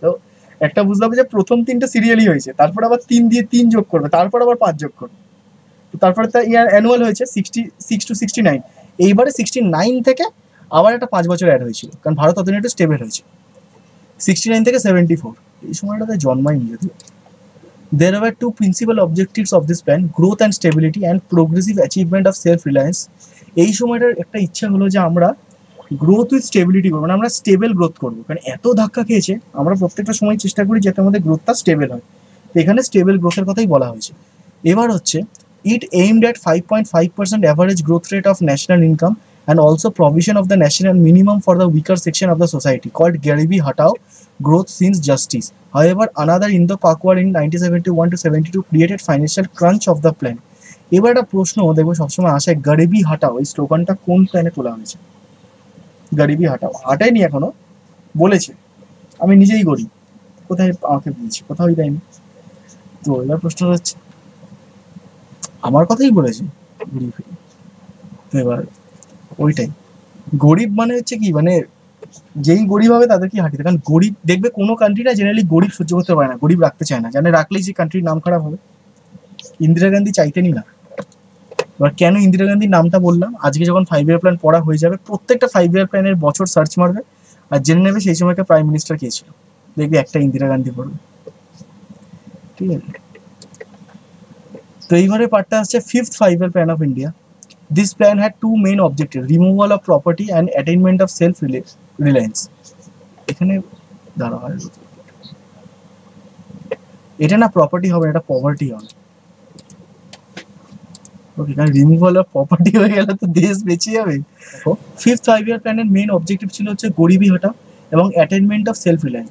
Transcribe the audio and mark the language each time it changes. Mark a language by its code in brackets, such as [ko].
[bn] তো একটা বুঝতে হবে যে প্রথম 3টে সিরিয়ালই হয়েছে, তারপর আবার 3 দিয়ে 3 যোগ করবে, তারপর আবার 5 যোগ করবে। তো তারপরে তার ইয়ার অ্যানুয়াল হয়েছে 66 to 69। এইবারে 69 থেকে আবার একটা 5 বছর অ্যাড হয়েছিল, কারণ ভারত অতদিন একটু স্টেবল হয়েছে। 69 থেকে 74, এই সময়টাতে জন্মায়নি যদিও। [en] There were two principal objectives of this plan: growth and stability and progressive achievement of self-reliance. [bn] এই সময়টার একটা ইচ্ছা হলো যে আমরা গ্রোথ উইথ স্টেবিলিটি করবো, মানে আমরা স্টেবল গ্রোথ করবো, কারণ এত ধাক্কা খেয়েছে আমরা প্রত্যেকটা সময় চেষ্টা করি যাতে আমাদের গ্রোথটা স্টেবল হয়। তো এখানে স্টেবল গ্রোথের কথাই বলা হয়েছে। এবার হচ্ছে [en] It aimed at 5.5% average growth rate of national income and also provision of the national minimum for the weaker section of the society called Garibi Hatao growth since justice. However, another Indo-Pak in 1971 to 72 created financial crunch of the plan. [bn] এবার একটা প্রশ্ন দেখবো সবসময় আসে, গরিবি হাটাও এই স্লোগানটা কোন প্ল্যানে তোলা হয়েছে? গরিবি হাটাও হাটায়নি, এখনো বলেছে আমি নিজেই গরিব, কোথায় আমাকে বলছি, কোথাও দেয়নি। তো এবার প্রশ্ন হচ্ছে আমার কথাই বলেছে গরিব। তো এবার ওইটাই গরিব মানে হচ্ছে কি, মানে যেই গরিব হবে তাদের কি হাঁটিতে, কারণ গরিব দেখবে কোনো কান্ট্রিটা জেনারেলি গরিব সহ্য করতে পারে না, গরিব রাখতে চায় না, জানে রাখলেই সেই কান্ট্রির নাম খারাপ হবে। ইন্দিরা গান্ধী চাইতেনই না। এবার কেন ইন্দিরা গান্ধীর নামটা বললাম, আজকে যখন 5 ইয়ার প্ল্যান পড়া হয়ে যাবে প্রত্যেকটা 5 ইয়ার প্ল্যানের বছর সার্চ মারবে আর জেনে নেবে সেই সময়টা প্রাইম মিনিস্টার কে ছিল, দেখবি একটা ইন্দিরা গান্ধী পড়বে, ঠিক আছে। তো এইবারে পার্টটা আসছে 5th 5 year plan of India. [en] This plan had two main objectives: removal of property and attainment of self-reliance. [bn] এখানে দাঁড়া হয়, এটা না প্রপার্টি হবে, এটা পভার্টি হবে। ওকে, কারণ রিমুভাল অফ প্রপার্টি হয়ে গেলে তো দেশ বেঁচে যাবে। দেখো 5th 5 ইয়ার প্ল্যানের মেইন অবজেক্টিভ ছিল হচ্ছে গরিবি হটাও এবং অ্যাটেনমেন্ট অফ সেলফ রিলায়েন্স।